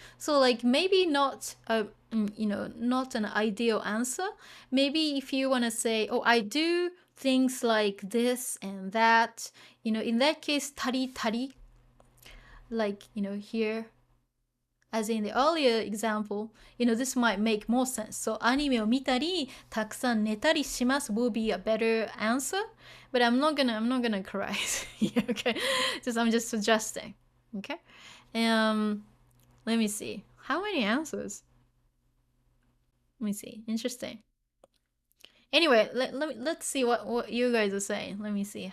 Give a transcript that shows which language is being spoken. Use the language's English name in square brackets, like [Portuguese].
[English] So like maybe not not an ideal answer. Maybe if you want to say, oh, I do things like this and that, in that case, tari tari, like, here, as in the earlier example, this might make more sense. [Japanese] So, アニメを見たり、たくさん寝たりします [English] will be a better answer. But I'm not gonna correct. Yeah, okay. I'm just suggesting. Okay. Let me see. How many answers? Let me see. Interesting. Anyway, let's see what you guys are saying. Let me see.